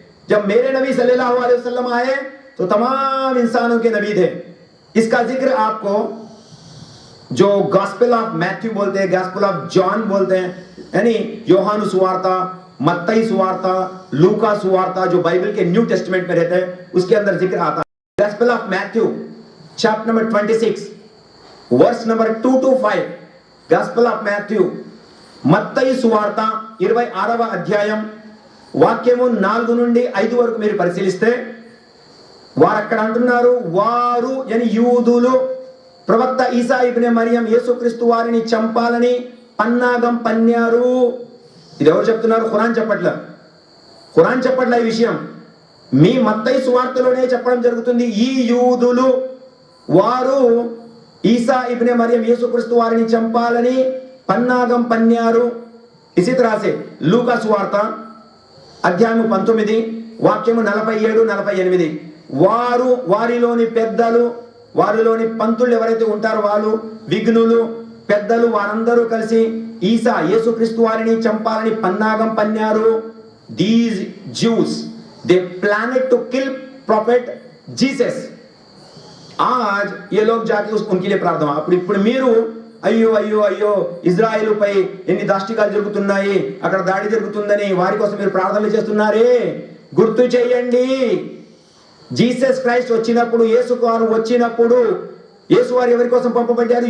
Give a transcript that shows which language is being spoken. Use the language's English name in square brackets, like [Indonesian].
[Hindi] जब मेरे नबी सल्लल्लाहु अलैहि वसल्लम आए तो तमाम इंसानों के नबी थे। इसका जिक्र आपको जो गॉस्पेल ऑफ मैथ्यू बोलते हैं, गॉस्पेल ऑफ जॉन बोलते हैं, यानी यूहन्ना सुवार्ता, मत्ती सुवार्ता, लूका सुवार्ता, जो बाइबल के न्यू टेस्टमेंट में रहते हैं, उसके अंदर जिक्र आता है। [English] Gospel of Matthew chapter number 26 verse number 2 to 5, Gospel of Matthew, [Telugu] మత్తయి సువార్త 26వ అధ్యాయం వాక్యము 4 నుండి 5 వరకు మీరు పరిశీలిస్తే వారు అక్కడ అంటున్నారు, వారు yani యూదులు ప్రవక్త ఈసా ఇబ్నే మరియం యేసుక్రీస్తు వారిని చంపాలని పన్నాగం పన్నారు. ఇది ఎవరు చెప్తున్నారు? ఖురాన్ చెప్పట్ల. ఖురాన్ చెప్పట్లే ఈ విషయం, మీ మత్తయి సువార్తలోనే చెప్పడం జరుగుతుంది. ఈ యూదులు వారు ఈసా ఇబ్నే మరియం యేసుక్రీస్తు వారిని చంపాలని పన్నాగం పన్నారు. [Hindi] ఇసి తరాసే [Telugu] లూకా సువార్త అధ్యాయం 19 వాక్యము 47-48, వారిలోని పెద్దలు, వారిలోని పంతులు ఎవరైతే ఉంటారో వాళ్ళు, విఘ్నులు, పెద్దలు, వారందరూ కలిసి ఈసా యేసుక్రీస్తు వారిని చంపాలని పన్నాగం పన్నారు. [English] These Jews they planned to kill prophet Jesus. [Hindi] आज ये लोग जाके उनके लिए प्रार्थना, [Telugu] ఇప్పుడు మీరు అయ్యో అయ్యో అయ్యో ఇజ్రాయెల్ పై ఎన్ని దాష్టికాలు జరుగుతున్నాయి, అక్కడ దాడి జరుగుతుందని వారి కోసం మీరు ప్రార్థనలు చేస్తున్నారే, గుర్తు చేయండి. జీసస్ క్రైస్ట్ వచ్చినప్పుడు, యేసు వారు వచ్చినప్పుడు, యేసు వారు ఎవరి కోసం పంపబడ్డారు?